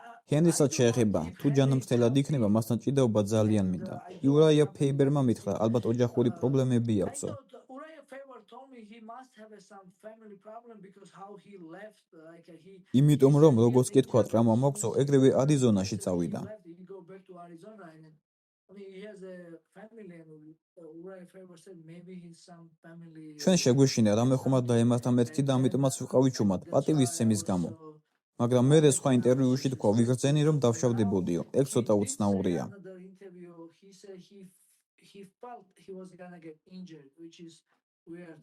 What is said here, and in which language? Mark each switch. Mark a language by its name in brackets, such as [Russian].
[Georgian] ჰენრისაც შეეხება, თუ ჯანმრთელად იქნება, მასთან ჭიდაობა ძალიან მინდა. იურაია ფეიბერმა მითხრა, ალბათ ოჯახური პრობლემები აქვსო. [English] Uriah Faber told me he must have some family problem because how he left, like he. [Georgian] იმიტომ რომ როგორც კი თქვა, ტრამვა მოაქვსო, ეგრევე არიზონაში წავიდა. [English] He go back to Arizona, and I mean he has a family, and Uriah Faber said maybe he's some family. [Georgian] ჩვენ შეგვეშინა რამე ხომად დაემართა მეთქი და ამიტომაც ვიყავი ჩუმად, პატივის ცემის გამო. მაგრამ მე სხვა ინტერვიუში თქვა, ვიგრძენი რომ დავშავდებოდიო. ეგ ცოტა უცნაურია. [English] He said he felt he was gonna get injured, which is weird.